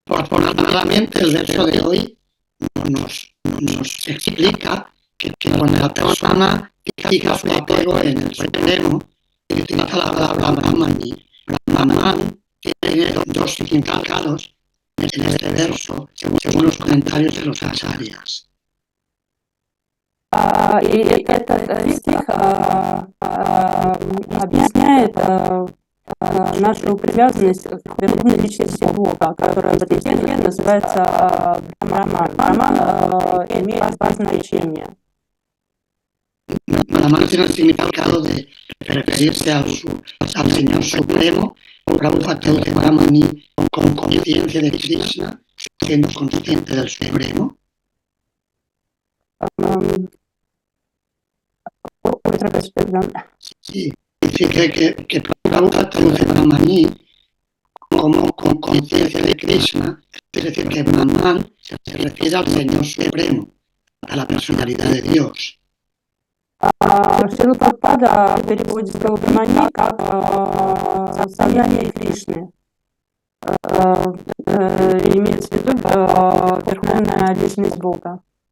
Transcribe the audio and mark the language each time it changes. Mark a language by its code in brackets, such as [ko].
[es] Afortunadamente, el verso de hoy nos explica que cuando la persona fija su apego en el Supremo y utiliza la palabra Brahmani, Brahman tiene dos significados en este verso, según los comentarios de los acharyas. [ru] И этот стих объясняет нашу привязанность к верховной личности Бога, которая в этой стихе называется Брахман. Брахман имеет два значения. [es] Brahman tiene el significado de referirse al Señor Supremo, Prabhupada traduce Brahmani con conciencia de Krishna, siendo consciente del Supremo. Otra vez, perdón. Sí, dice que Prabhupada traduce Brahmani como con conciencia de Krishna, es decir, que Brahman se refiere al Señor Supremo, a la personalidad de Dios. [ru] Шрила Прабхупада переводит слово Брахмани как состояние Кришны. Имеется в виду верховная личность Бога.